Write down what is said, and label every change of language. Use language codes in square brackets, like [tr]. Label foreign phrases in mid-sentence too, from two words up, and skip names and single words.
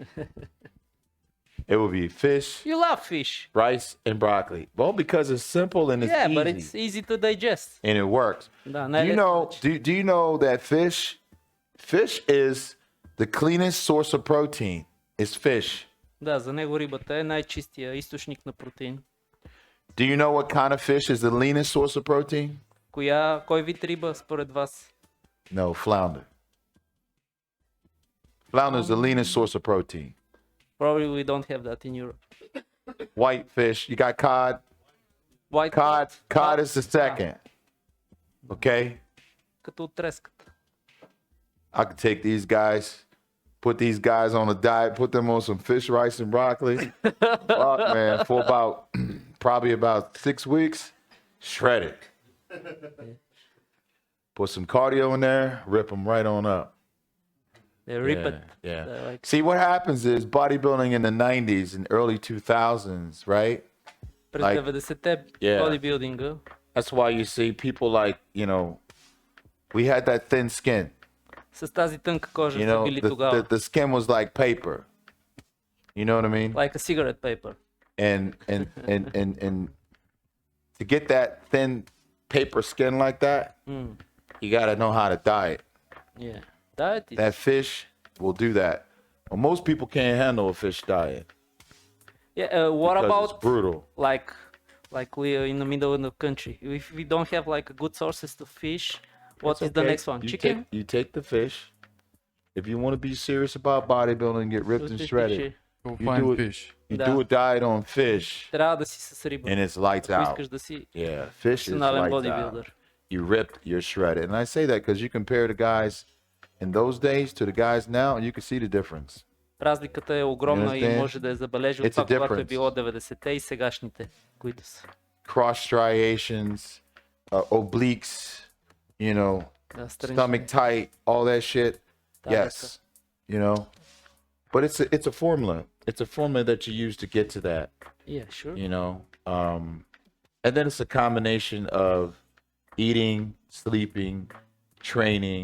[en] It would be fish, You love fish. rice, and broccoli. Well, because it's simple and it's Yeah, easy but it's easy to digest. and it works. [bg] Да, [en] Do you know? Do you know that fish is the cleanest source of protein? It's fish. [bg] Да, за него рибата е най-чистия източник на протеин. [en] Do you know what kind of fish is the leanest source of protein? [bg] Кой вид риба според вас? [en] No, flounder. Flounder is the leanest source of protein. Probably we don't have that in Europe. White fish. You got cod. White Cod is the second. Okay? [bg] Като от треската. [en] I could take these guys, put these guys on a diet, put them on some fish, rice, and broccoli. Fuck, man, for probably about 6 weeks, shred it. Put some cardio in there, rip them right on up. They rip it. Yeah. They're like- See, what happens is bodybuilding in the 90s and early 2000s, right? [bg] През [en] Like, [bg] 90-те [en] yeah. [bg] бодибилдинга. [en] That's why you see people like, we had that thin skin. [bg] С тази тънка кожа [en] You [bg] са [en] know, [bg] били тогава. [en] the skin was like paper. You know what I mean? Like a cigarette paper. And to get that thin paper skin like that, you got to know how to diet. Yeah. Diet is... That fish will do that. Well, most people can't handle a fish diet. Yeah, what because about it's brutal. like we are in the middle of the country? If we don't have like a good sources to fish, what It's is the okay. next one? You Chicken? You take the fish. If you want to be serious about bodybuilding, get ripped and shredded. Go You find do it. fish. You [bg] Да. [en] do a diet on fish, [bg] Трябва да си с риба. [en] and it's lights [bg] Ако [en] out. [bg] искаш да си [en] Yeah, fish is [bg] професионален [en] lights out. [bg] бодибилдър. [en] You ripped, you're shredded. And I say that because you compare the guys in those days to the guys now, and you can see the difference. [bg] Разликата е огромна и [en] understand? [bg] може да я забележи от [en] It's a [bg] това, когато е [en] difference. [bg] било 90-те и сегашните, които са. [en] Cross striations, obliques, [bg] Да, странични. [en] stomach tight, all that shit. [bg] Да, [en] Yes, but it's a formula. It's a formula that you use to get to that. Yeah, sure. And then it's a combination of eating, sleeping, training,